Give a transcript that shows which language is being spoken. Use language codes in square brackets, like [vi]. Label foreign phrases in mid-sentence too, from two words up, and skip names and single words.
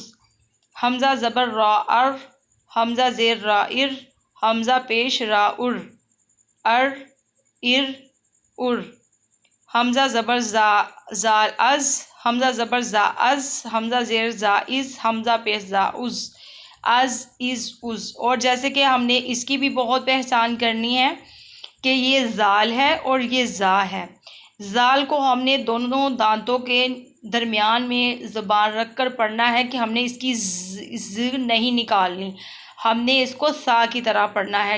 [ur] حمزہ زبر را ار، حمزہ زیر را ار، حمزہ پیش را ار، ار ار ار۔ حمزہ زبر زال از، حمزہ زبر زا از، حمزہ زیر زا از، حمزہ پیش زا از، از از از۔ اور جیسے کہ ہم نے اس کی بھی بہت پہچان کرنی ہے کہ یہ زال ہے اور یہ زا ہے۔ زال کو ہم نے دونوں دانتوں کے درمیان میں زبان رکھ کر پڑھنا ہے کہ ہم نے اس کی ز نہیں نکالنی، ہم نے اس کو سا کی طرح پڑھنا ہے۔